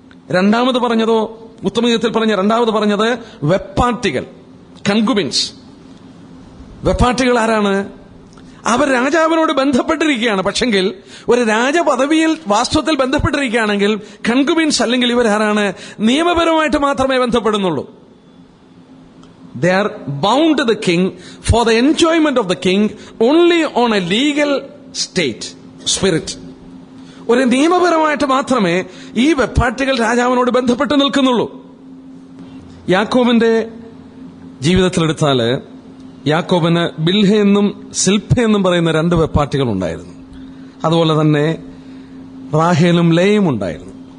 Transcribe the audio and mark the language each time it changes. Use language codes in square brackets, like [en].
[ml] രണ്ടാമത് പറഞ്ഞതോ, ഉത്തമയുഗത്തിൽ പറഞ്ഞ രണ്ടാമത് പറഞ്ഞത് വെപ്പാട്ടികൾ, കൺകുബിൻസ്. വെപ്പാട്ടികൾ ആരാണ്? അവർ രാജാവിനോട് ബന്ധപ്പെട്ടിരിക്കുകയാണ്. പക്ഷെങ്കിൽ ഒരു രാജപദവിയിൽ വാസ്തവത്തിൽ ബന്ധപ്പെട്ടിരിക്കുകയാണെങ്കിൽ കൺകുബിൻസ് അല്ലെങ്കിൽ ഇവരാരാണ്? നിയമപരമായിട്ട് മാത്രമേ ബന്ധപ്പെടുന്നുള്ളൂ. [en] They are bound to the king for the enjoyment of the king only on a legal state, spirit. [ml] ഒരു നിയമപരമായിട്ട് മാത്രമേ ഈ വെപ്പാട്ടികൾ രാജാവിനോട് ബന്ധപ്പെട്ട് നിൽക്കുന്നുള്ളൂ. യാക്കോബിന്റെ ജീവിതത്തിലെടുത്താല് യാക്കോബിന് ബിൽഹ എന്നും സിൽപ്പ എന്നും പറയുന്ന 2 വെപ്പാട്ടികൾ ഉണ്ടായിരുന്നു. അതുപോലെ തന്നെ റാഹേലും ലേയും ഉണ്ടായിരുന്നു.